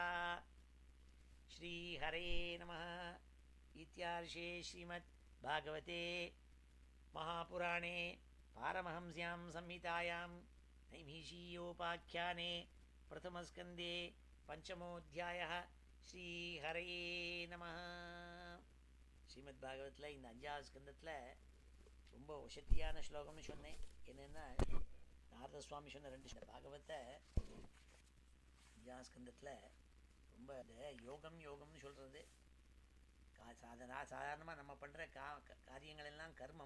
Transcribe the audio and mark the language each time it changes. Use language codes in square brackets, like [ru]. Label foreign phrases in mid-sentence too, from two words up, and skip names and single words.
[sa] श्रीहरे नमः। इत्यार्षे श्रीमद्भागवते महापुराणे पारमहंस्यां संहितायां नैमिषीयोपाख्याने प्रथमस्कन्धे पंचमोऽध्यायः। श्रीहरे नम. [ta] ஸ்ரீமத்பாகவத்தில் இந்த 5வது ஸ்கந்தத்தில் ரொம்ப வசத்தியான ஸ்லோகம்னு சொன்னேன். என்னென்னா, நாரத சுவாமி சொன்ன ரெண்டு பாகவத்தை ஸ்கந்தத்தில் ரொம்ப இந்த யோகம்னு சொல்கிறது சாதாரணமாக நம்ம பண்ணுற காரியங்கள் எல்லாம் கர்மம்.